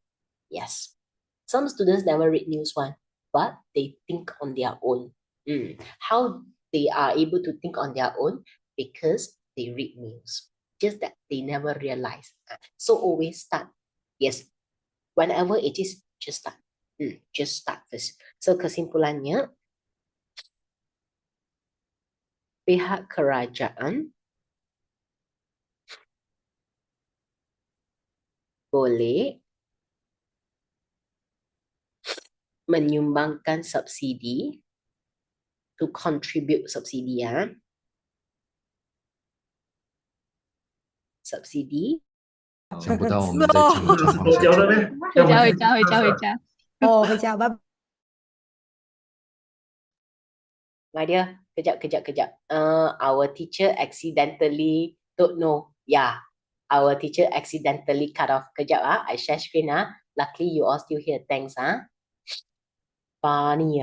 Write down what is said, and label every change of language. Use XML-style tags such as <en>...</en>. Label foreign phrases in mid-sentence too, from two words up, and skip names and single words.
<en>Yes, some students never read news one, but they think on their own. How they are able to think on their own? Because they read news. Just that they never realize. So always start. Yes, whenever it is, just start. Just start first.</en> <ms>So kesimpulannya, pihak kerajaan boleh menyumbangkan subsidi,</ms> <en>to contribute</en> <ms>subsidi, subsidi</ms> <zh>想不到我们在这个状况下就回家。哦，回家，拜拜。</zh> <en>My dear, kejap. Our teacher accidentally don't know. Yeah, our teacher accidentally cut off. Kejap, I share screen. Luckily, you all still here. Thanks. Funny.</en>